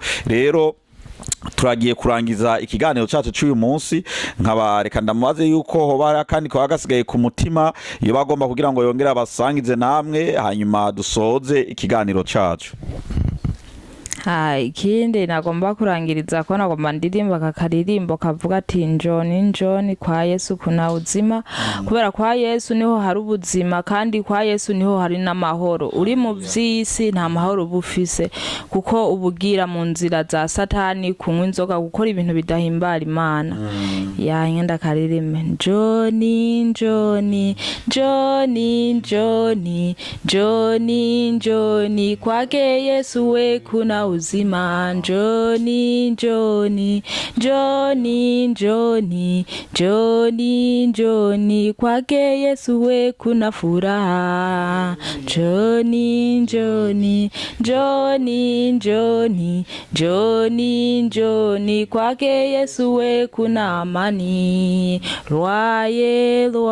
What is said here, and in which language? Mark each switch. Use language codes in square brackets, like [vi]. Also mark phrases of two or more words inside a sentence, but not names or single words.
[rn] Rero turagiye kurangiza ikiganiro cyacu cy'uyu munsi, nkaba reka ndamubaze yuko hoba kandi ko agasigaye ku mutima iyo bagomba kugira ngo yongere abasangize namwe, hanyuma dusoze ikiganiro cyacu. Ikindi nagomba kurangiriza ko nagomba ndirimba kakaririmbo kavuga ati [sw] njoni kwa Yesu kuna uzima, [rn] kubera kwa Yesu niho hari ubuzima, kandi kwa Yesu niho hari n'amahoro. Uri mu vy'isi nta mahoro bufise, kuko ubugira mu nzira za Satani, kunywa inzoga, gukora ibintu bidahimbara Imana. Ngenda karirimbe [sw] njoni kwake Yesu we kuna uzima, njoni kwake Yesu we kuna furaha, njoni kwake Yesu we kuna amani, lwaye